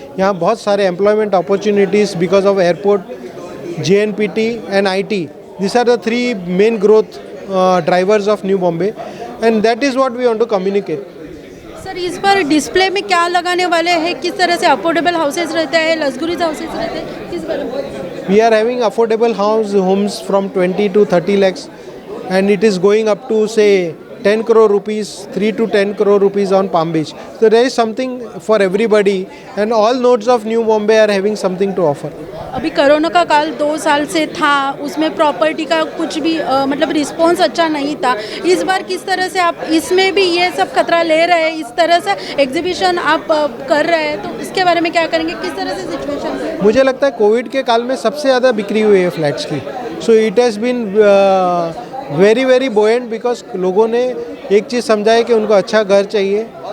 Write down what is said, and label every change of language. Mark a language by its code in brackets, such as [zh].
[hi] यहाँ बहुत सारे [en] Employment opportunities because of airport, JNPT and IT। This are the 3 main growth drivers of new Bombay and that is what we want to communicate. [hi] Sir, इस पर display में क्या लगाने वाले हैं, किस तरह से अफोर्डेबल हाउसेज रहते हैं, लग्जरीज हाउसेज रहते हैं, किस बारे में? [en] We are having affordable homes from 20 to 30 lakhs and it is going up to say 10 crore rupees, 3 to 10 crore rupees on Palm Beach. So there is something for everybody and all nodes of New Bombay are having something to offer. [hi] अभी corona का काल 2 साल से था, उसमें property का कुछ भी मतलब रिस्पॉन्स अच्छा नहीं था। इस बार किस तरह से आप इसमें भी ये सब खतरा ले रहे हैं, इस तरह से एग्जीबिशन आप कर रहे हैं, तो इसके बारे में क्या करेंगे, किस तरह से सिचुएशन है? मुझे लगता है कोविड के काल में सबसे ज़्यादा बिक्री हुई है फ्लैट्स की। [en] so it has been very buoyant because [hi] लोगों ने एक चीज़ समझा है कि उनको अच्छा घर चाहिए।